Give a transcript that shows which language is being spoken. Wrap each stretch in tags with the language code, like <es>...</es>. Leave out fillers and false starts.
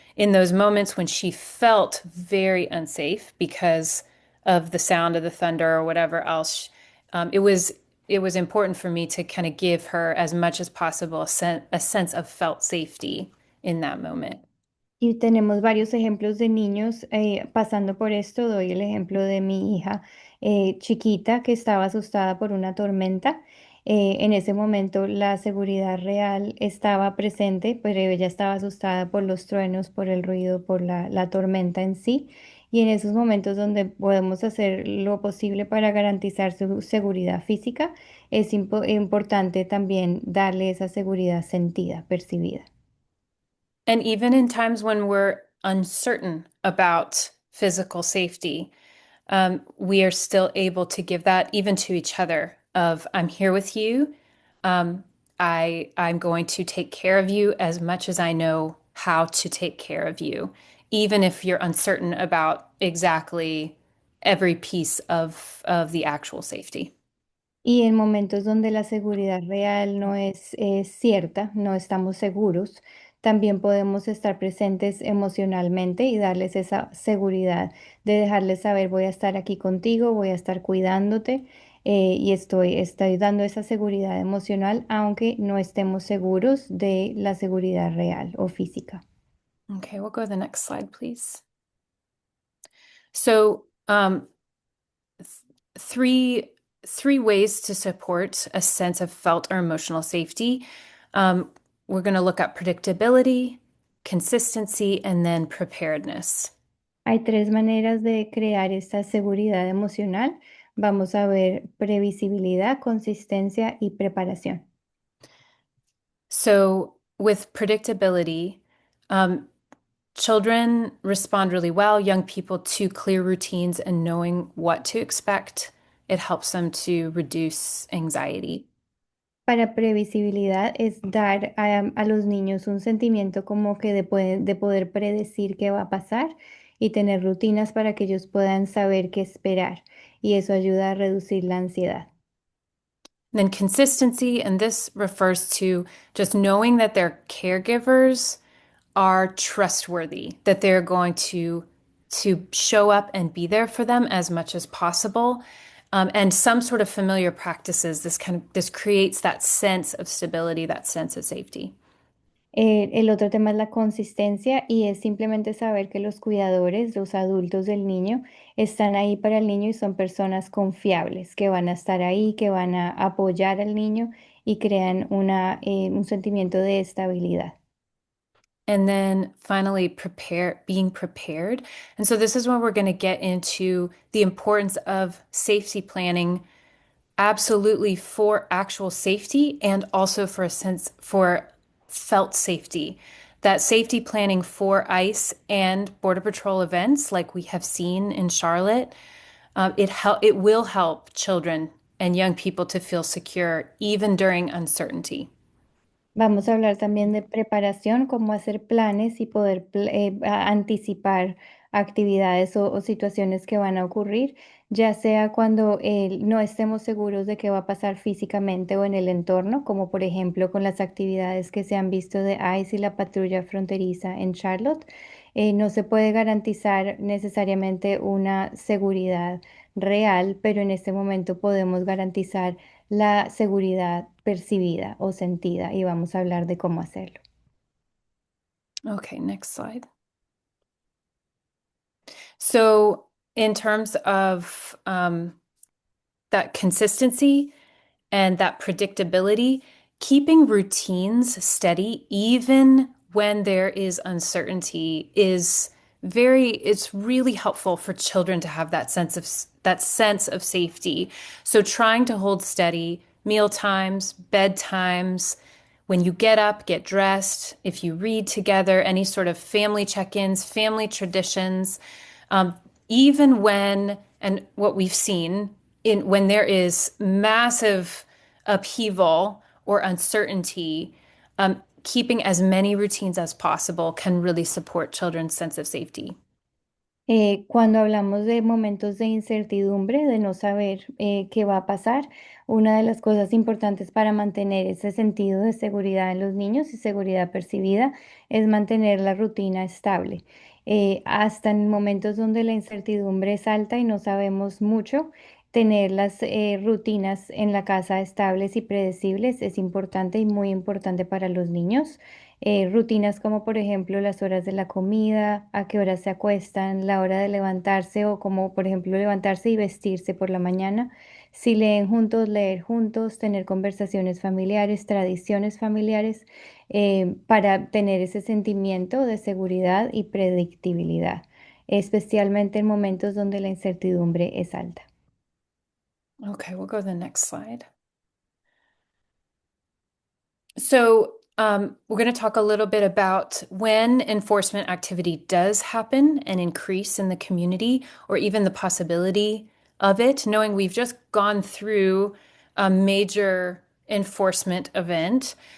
<en>In those moments when she felt very unsafe because of the sound of the thunder or whatever else, it was important for me to kind of give her as much as possible a sense of felt safety in that moment.</en> <es>Y tenemos varios ejemplos de niños pasando por esto. Doy el ejemplo de mi hija chiquita que estaba asustada por una tormenta. En ese momento la seguridad real estaba presente, pero ella estaba asustada por los truenos, por el ruido, por la tormenta en sí. Y en esos momentos donde podemos hacer lo posible para garantizar su seguridad física, es importante también darle esa seguridad sentida, percibida.</es> <en>And even in times when we're uncertain about physical safety, we are still able to give that even to each other of I'm here with you. I'm going to take care of you as much as I know how to take care of you, even if you're uncertain about exactly every piece of the actual safety.</en> <es>Y en momentos donde la seguridad real no es cierta, no estamos seguros, también podemos estar presentes emocionalmente y darles esa seguridad de dejarles saber, voy a estar aquí contigo, voy a estar cuidándote y estoy dando esa seguridad emocional, aunque no estemos seguros de la seguridad real o física.</es> <en>Okay, we'll go to the next slide, please. So, three ways to support a sense of felt or emotional safety. We're going to look at predictability, consistency, and then preparedness.</en> <es>Hay tres maneras de crear esta seguridad emocional. Vamos a ver previsibilidad, consistencia y preparación.</es> <en>So, with predictability, children respond really well, young people, to clear routines and knowing what to expect. It helps them to reduce anxiety.</en> <es>Para previsibilidad es dar a los niños un sentimiento como que de poder predecir qué va a pasar y tener rutinas para que ellos puedan saber qué esperar. Y eso ayuda a reducir la ansiedad.</es> <en>Then consistency, and this refers to just knowing that their caregivers are trustworthy, that they're going to show up and be there for them as much as possible. And some sort of familiar practices, this creates that sense of stability, that sense of safety.</en> <es>El otro tema es la consistencia y es simplemente saber que los cuidadores, los adultos del niño, están ahí para el niño y son personas confiables, que van a estar ahí, que van a apoyar al niño y crean un sentimiento de estabilidad.</es> <en>And then finally, being prepared. And so this is when we're going to get into the importance of safety planning, absolutely for actual safety and also for a sense for felt safety. That safety planning for ICE and Border Patrol events, like we have seen in Charlotte, it will help children and young people to feel secure even during uncertainty.</en> <es>Vamos a hablar también de preparación, cómo hacer planes y poder anticipar actividades o situaciones que van a ocurrir, ya sea cuando no estemos seguros de qué va a pasar físicamente o en el entorno, como por ejemplo con las actividades que se han visto de ICE y la patrulla fronteriza en Charlotte. No se puede garantizar necesariamente una seguridad real, pero en este momento podemos garantizar la seguridad percibida o sentida y vamos a hablar de cómo hacerlo.</es> <en>Okay, next slide. So, in terms of that consistency and that predictability, keeping routines steady, even when there is uncertainty, it's really helpful for children to have that sense of safety. So trying to hold steady, meal times, bedtimes, when you get up, get dressed, if you read together, any sort of family check-ins, family traditions, um, even when, and what we've seen when there is massive upheaval or uncertainty, keeping as many routines as possible can really support children's sense of safety.</en> <es>Cuando hablamos de momentos de incertidumbre, de no saber qué va a pasar, una de las cosas importantes para mantener ese sentido de seguridad en los niños y seguridad percibida es mantener la rutina estable. Hasta en momentos donde la incertidumbre es alta y no sabemos mucho, tener las rutinas en la casa estables y predecibles es importante y muy importante para los niños. Rutinas como por ejemplo las horas de la comida, a qué horas se acuestan, la hora de levantarse o como por ejemplo levantarse y vestirse por la mañana. Si leen juntos, leer juntos, tener conversaciones familiares, tradiciones familiares, para tener ese sentimiento de seguridad y predictibilidad, especialmente en momentos donde la incertidumbre es alta.</es> <en>Okay, we'll go to the next slide. So, we're going to talk a little bit about when enforcement activity does happen and increase in the community, or even the possibility of it, knowing we've just gone through a major enforcement event.</en>